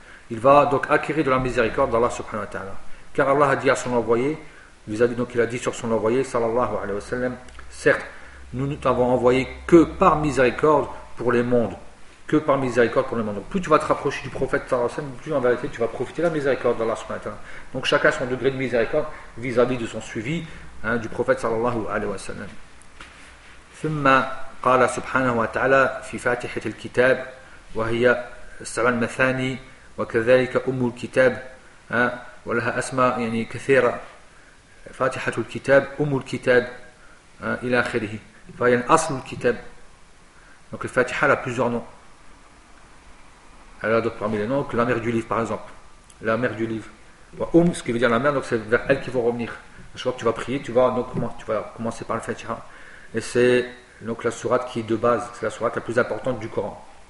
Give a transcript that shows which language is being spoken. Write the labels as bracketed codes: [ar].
[fr] Il va donc acquérir de la miséricorde d'Allah subhanahu wa ta'ala. Car Allah a dit à son envoyé, vis-à-vis donc il a dit sur son envoyé, sallallahu alayhi wa sallam, certes, nous ne t'avons envoyé que par miséricorde pour les mondes. Que par miséricorde pour les mondes. Donc plus tu vas te rapprocher du prophète sallallahu alayhi wa sallam, plus en vérité tu vas profiter de la miséricorde d'Allah subhanahu wa ta'ala. Donc chacun son degré de miséricorde vis-à-vis de son suivi hein, du prophète sallallahu alayhi wa sallam. [ar] Thumma qala subhanahu wa ta'ala fi fatihat al-kitab وهي السبع المثاني وكذلك أم الكتاب ولها أسماء يعني كثيرة فاتحة الكتاب أم الكتاب إلى آخره فهي أصل الكتاب [fr] Donc le Fatiha a plusieurs noms. Elle a donc parmi les noms que la mère du livre, par exemple. La mère du livre. Ce qui veut dire la mère, donc c'est vers elle qu'il faut revenir. Je crois que tu vas prier, tu vas commencer par le Fatiha. Et c'est donc la sourate qui est de base, c'est la sourate la plus importante du Coran.